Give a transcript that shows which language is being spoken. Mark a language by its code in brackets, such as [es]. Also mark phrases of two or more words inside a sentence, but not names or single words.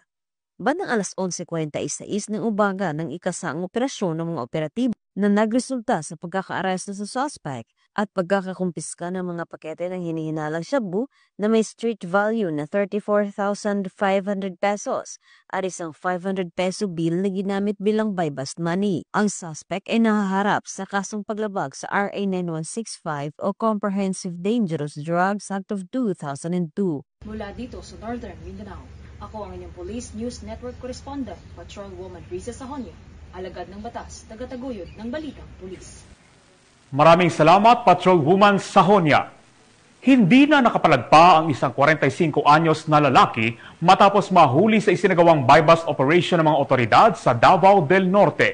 [tl] Bandang alas 11:46 ng umaga ng ikasang operasyon ng mga operatiba na nagresulta sa pagkakaaresto sa suspect at pagkakakumpiska ng mga pakete ng hinihinalang shabu na may [en] street value [tl] na 34,500 pesos at isang [en] 500 peso bill [tl] na ginamit bilang [en] buy-bust money. [tl] Ang suspect ay nahaharap sa kasong paglabag sa RA 9165 o Comprehensive Dangerous Drugs Act of 2002. Mula dito sa Northern Mindanao, ako ang inyong Police News Network Correspondent, Patrolwoman Riza Sahonia, alagad ng batas, tagataguyod ng Balitang Pulis. Maraming salamat, Patrolwoman Sahonia. Hindi na nakapalagpa ang isang 45 anyos na lalaki matapos mahuli sa isinagawang [en] buy-bust operation [tl] ng mga otoridad sa Davao del Norte.